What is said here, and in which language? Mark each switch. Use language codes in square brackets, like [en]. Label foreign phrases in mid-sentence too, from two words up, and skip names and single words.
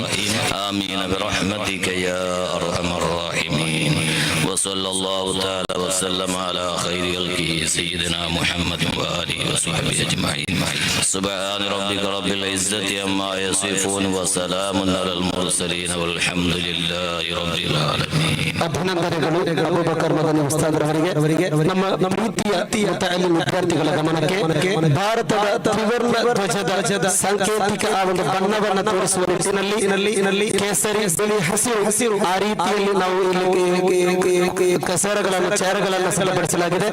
[ar] آمين برحمتك يا أرحم الراحمين. وصلى الله تعالى وسلم على خير خلقه سيدنا محمد وآله وصحبه أجمعين. سبحان ربك رب العزة عما يصفون وسلام على المرسلين والحمد لله رب العالمين. [kn] ಅಭಿನಂದನೆಗಳು ಅಬೂಬಕರ್ ಮದನಿ ಉಸ್ತಾದ್ ಅವರಿಗೆ ನಮ್ಮ ಪ್ರೀತಿಯ ಮುತಅಲ್ಲಿಮ್ ವಿದ್ಯಾರ್ಥಿಗಳ ಗಮನಕ್ಕೆ ಭಾರತದ ತ್ರಿವರ್ಣ ಧ್ವಜದ ಸಾಂಕೇತಿಕ ಆ ಒಂದು ಬಣ್ಣವನ್ನು ತೋರಿಸುವ ನಿಟ್ಟಿನಲ್ಲಿ ಕೇಸರಿ ಬಿಳಿ ಹಸಿರು ಆ ರೀತಿಯಲ್ಲಿ ನಾವು ಇಲ್ಲಿ ಕಸರಗಳನ್ನು ಚೇರುಗಳನ್ನು ಸಿದ್ಧಪಡಿಸಲಾಗಿದೆ.